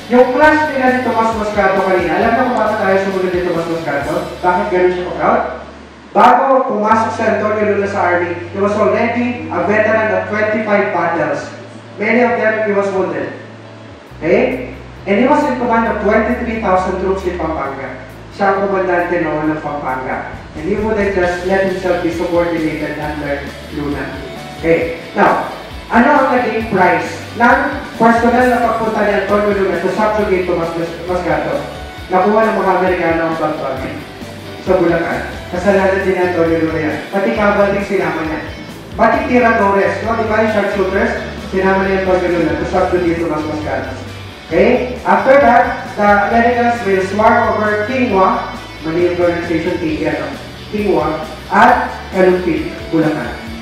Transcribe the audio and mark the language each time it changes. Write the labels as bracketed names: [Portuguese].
[Filipino] Yung class nila ni Tomas Moscato kanina, alam na kung bakit tayo sumunod ni Tomas Moscato? Bakit ganun siya ka-proud? Bago pumasok si Antonio Luna sa Army, [English] he was already a veteran of 25 battles. Many of them he was wounded. Okay? And he was in command of 23,000 troops in Pampanga. [Filipino] Siya ang komandante noon ng Pampanga. [English] And he wouldn't just let himself be subordinated under Luna. [Filipino] Okay. Now, ano ang naging price ng personal na pagpunta ni Antonio Luna [English] to subjugate Tomas Moscato? [Filipino] Nakuha ng mga Amerikano ang Pampanga sa Bulacan. Kasalanan din ni Antonio Luna yan. Pati cavalry sinama niya. Pati tiradores, no? Di ba yung sharpshooters? Sinama ni Antonio Luna [English] to subjugate Tomas Moscato. [Filipino] Okay? [English] After that, the Americans will swarm over Kingwa, mali yung pronunciation, Kingwa, at Calumpi, Bulacan.